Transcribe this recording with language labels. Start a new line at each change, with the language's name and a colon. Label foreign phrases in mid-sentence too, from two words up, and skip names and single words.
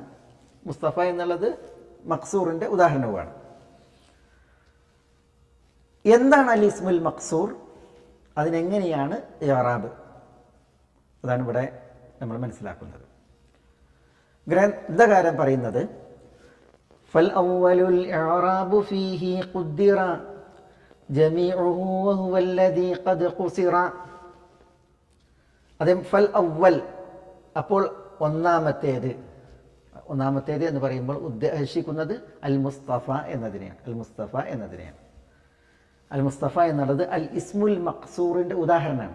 Malayalam: മുസ്തഫ എന്നുള്ളത് മഖ്സൂറിൻ്റെ ഉദാഹരണവുമാണ്. എന്താണ്
Arabic: الاسم المقصور,
Malayalam: അതിനെങ്ങനെയാണ് ഇഅ്റാബ്, അതാണ് ഇവിടെ നമ്മൾ മനസ്സിലാക്കുന്നത്. ഗ്രന്ഥകാരൻ പറയുന്നത്
Arabic: فالأول الإعراب فيه قدر جميعه وهو الذي قد قصر.
Malayalam: അതേ
Arabic: فالأول,
Malayalam: അപ്പോൾ ഒന്നാമത്തേത് എന്ന് പറയുമ്പോൾ ഉദ്ദേശിക്കുന്നത് അൽ മുസ്തഫ എന്നതിനെയാണ്. അൽ മുസ്തഫ എന്നതിനെയാണ്. അൽ മുസ്തഫ എന്നുള്ളത്
Arabic: الاسم المقصور
Malayalam: ഉദാഹരണമാണ്.